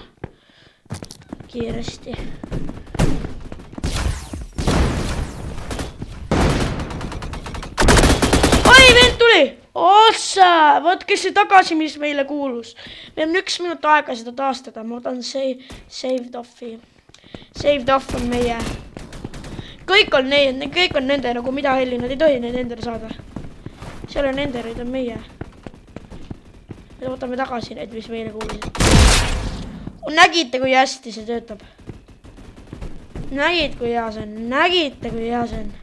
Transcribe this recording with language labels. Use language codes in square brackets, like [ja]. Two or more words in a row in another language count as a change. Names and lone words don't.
[et] Kiiresti. Oi, vend tuli! Ossa, võtke see tagasi, mis meile kuulus. Meil on 1 minut aega seda taastada. Ma võtan [en] saved off'i. Saved off [et] on meie. Kõik on nende, nagu mida helli. Nad ei tohi neid endale saada. Seal on enderid, on meie. Me võtame tagasi need, mis meile kuulusid. Nägite, kui hästi see töötab. Nägite, kui hea see on.